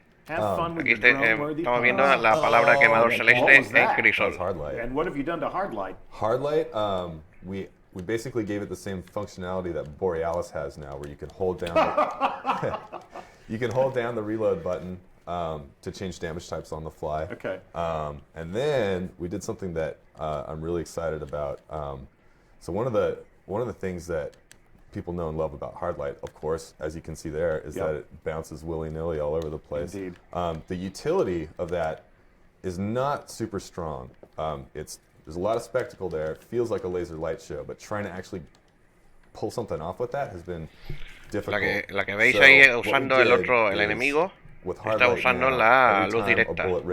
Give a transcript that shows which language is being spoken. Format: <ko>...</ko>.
<es>Aquí estamos viendo la palabra quemador celeste en Crucible.</es> <en>And what have you done to Hardlight? Hardlight, we basically gave it the same functionality that Borealis has now, where you can hold down the reload button to change damage types on the fly. Okay. And then we did something that I'm really excited about. So one of the things that people know and love about Hardlight, of course, as you can see there, is that it bounces willy-nilly all over the place. Indeed. The utility of that is not super strong. There's a lot of spectacle there. It feels like a laser light show, but trying to actually pull something off with that has been difficult.</en> <es>La que veis ahí usando el enemigo, está usando la luz directa.</es>